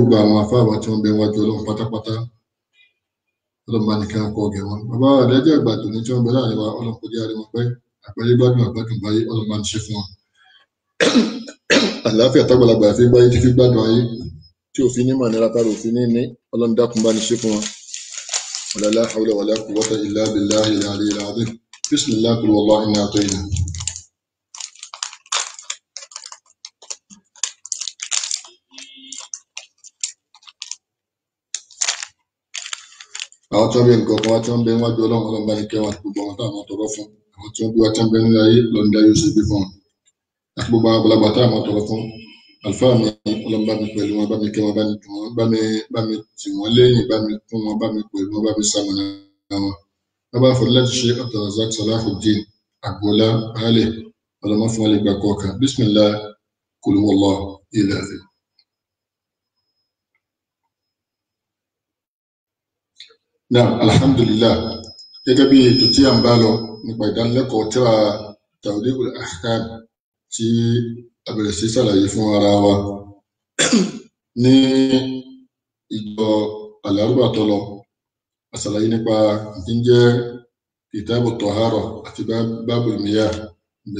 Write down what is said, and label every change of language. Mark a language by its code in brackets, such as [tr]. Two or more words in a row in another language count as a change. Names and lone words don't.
[yo] gbogbo àwọn afáàbà tí wọn bẹ wájú Ọlọ́run pátápátá ọlọ́mọba ní kí wọn kọ ọgá wọn bàbá àlẹ́jì àgbà tó ní tí wọn bẹ láàrin wa Ọlọ́run kò dé àríwọn pẹ́ àgbáyé gbádùn àgbàdùn báyé ọlọ́mọba ní ṣe fún wọn àlàáfíà tágbàlagbà fi gbáyé tí fi gbádùn ayé tí òfin ní mànira tára òfin ní Ọlọ́run dákun bá ní ṣe fún wọn [ar] ولا لا حول ولا قوة إلا بالله العلي العظيم بسم الله قل والله إنا أعطينا [yo] àwọn tí wọ́n bí nǹkan kan wá tí wọ́n bẹ wájú Ọlọ́run bá ní kẹ́ wọn àti gbogbo àwọn táwọn tọrọ fún àwọn tí wọ́n bí wá tí wọ́n bẹ nílẹ̀ ayé lọ́nà dá yóò ṣe gbé fún wọn àti gbogbo àwọn àgbàlagbà táwọn tọrọ fún àlùfáà mi Ọlọ́run bá mi pẹ̀lú wọn bá mi kẹ́ wọn bá mi dùn wọn bá mi tì wọ́n lẹ́yìn bá mi kún wọn bá mi pẹ̀lú wọn bá mi sàmùnà wọn bàbá fọlájú ṣe Abdulrazak Salahuddin Agboola Baálẹ̀ ọlọmọ fún wọn lè gbà kọọkan [ar] بسم الله قل هو الله إله. نعم، الحمد لله [yo] gẹ́gẹ́ bí ètò tí a ń bá lọ nípa ìdánilẹ́kọ̀ọ́ tírà Tawdihul Ahkam tí a bẹ̀rẹ̀ sí ṣàlàyé fún ara wa ní ìjọ alárùbá tó lọ a ṣàlàyé nípa jíjẹ́ kìtàbù tọ̀hárọ̀ àti [ar] باب مياه [yo] ibẹ̀